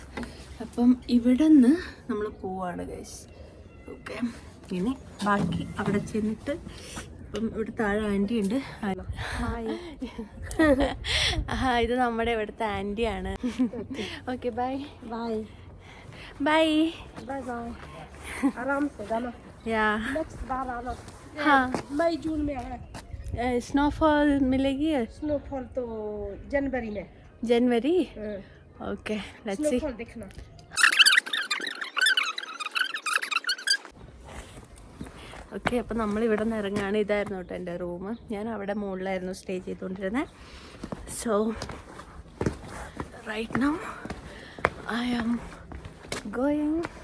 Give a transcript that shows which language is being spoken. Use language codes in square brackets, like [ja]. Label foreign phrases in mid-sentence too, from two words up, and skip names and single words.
[ml] അപ്പം ഇവിടെ നിന്ന് നമ്മൾ പോവാണ് ഗൈസ്. ഓക്കെ, ഇനി ബാക്കി അവിടെ ചെന്നിട്ട് ഇപ്പം ഇവിടെ താഴെ ആൻറ്റി ഉണ്ട്. ഇത് നമ്മുടെ ഇവിടുത്തെ ആൻറ്റിയാണ്. [en] Okay, bye bye bye bye bye. [hi] आराम से जाना या नेक्स्ट बार आना. हाँ, मई जून में है. स्नोफॉल मिलेगी? स्नोफॉल तो जनवरी में. जनवरी? [en] Okay, let's see. [hi] स्नोफॉल देखना. [ml] ഓക്കെ, അപ്പം നമ്മളിവിടെ നിന്ന് ഇറങ്ങുകയാണ്. ഇതായിരുന്നു കേട്ടോ എൻ്റെ റൂം. ഞാൻ അവിടെ മുകളിലായിരുന്നു സ്റ്റേ ചെയ്തുകൊണ്ടിരുന്നത്. [en] So right now I am going.